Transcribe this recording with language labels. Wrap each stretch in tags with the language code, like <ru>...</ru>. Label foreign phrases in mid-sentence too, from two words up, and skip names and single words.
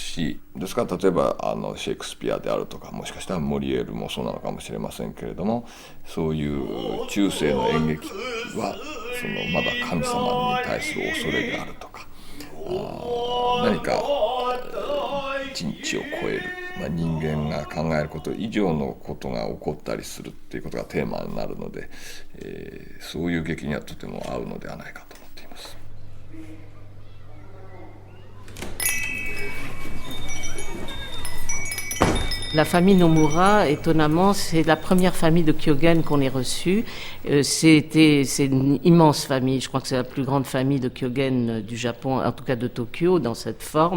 <ja>し、ですから例えばシェイクスピアであるとか、もしかしたらモリエールもそうなのかもしれませんけれども、そういう中世の演劇はまだ神様に対する恐れであるとか、何か人知を超える、人間が考えること以上のことが起こったりするっていうことがテーマになるので、そういう劇にはとても合うのではないかと思っています。</ja> <fr>La famille Nomura, étonnamment, c'est la première famille de Kyogen qu'on ait reçue. C'est une immense famille. Je crois que c'est la plus grande famille de Kyogen du Japon, en tout cas de Tokyo, dans cette forme.</fr>